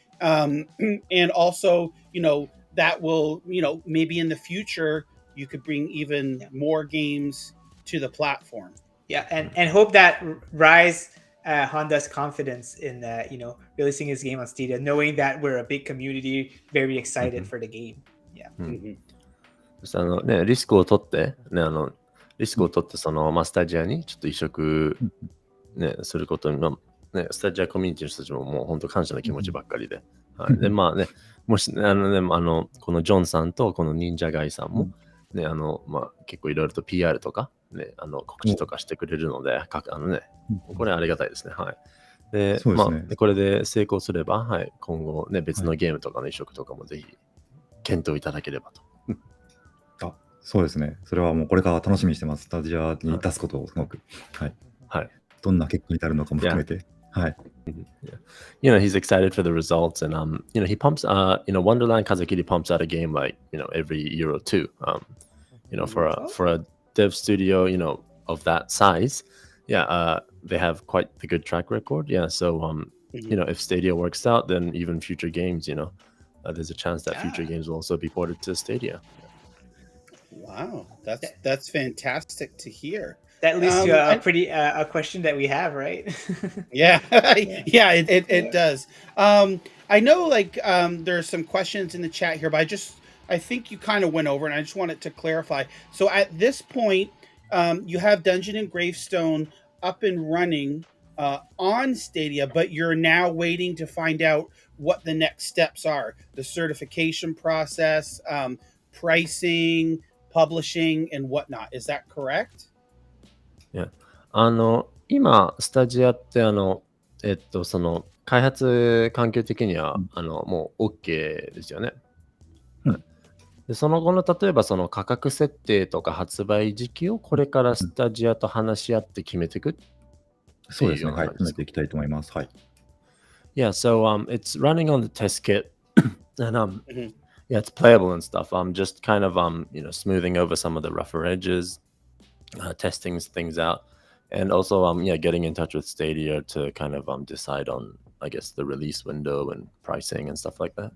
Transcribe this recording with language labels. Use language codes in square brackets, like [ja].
[en] And also, that will, maybe in the future you could bring even more games to the platform. Yeah, and hope that rise Honda's confidence in releasing his game on Stadia, knowing that we're a big community, very excited for the game. Yeah. [ja] そしてね、リスクを取って、ね、リスクを取って、スタジアにちょっと移植、ね、することに、ね、スタジアコミュニティの人たちももう本当感謝の気持ちばっかりで。はい、で、まあね、もし、このジョンさんとこの忍者ガイさんも、ね、結構いろいろと PR とか、ね、告知とかしてくれるので、これありがたいですね。はい。で、これで成功すれば、はい、今後ね、別のゲームとかの移植とかもぜひ検討いただければと。そうですね。それはもうこれから楽しみにしてます。スタジアに出すことをすごく。はい。はい。どんな結果に至るのかも含めて。はい。 [en] He's excited for the results, and he pumps. Wonderland Kazakiri pumps out a game like every year or two. For a dev studio, of that size, they have quite the good track record. Yeah, so if Stadia works out, then even future games, there's a chance that future games will also be ported to Stadia. Wow, that's fantastic to hear. That leads to a question that we have, right? Yeah, it does. I know, there's some questions in the chat here, but I think you kind of went over, and I just wanted to clarify. So at this point, you have Dungeon and Gravestone up and running on Stadia, but you're now waiting to find out what the next steps are, the certification process, pricing, publishing, and whatnot. Is that correct? Yeah. [ja] 今、スタジアって、その開発環境的には、もう OK ですよね。でその後の例えばその価格設定とか発売時期をこれからスタジアと話し合って決めていく。そうですね。はい。決めていきたいと思います。はい。 [en] Yeah, so it's running on the test kit, and yeah, it's playable and stuff. I'm just kind of smoothing over some of the rougher edges, testing things out, and also getting in touch with Stadia to kind of decide on, I guess, the release window and pricing and stuff like that.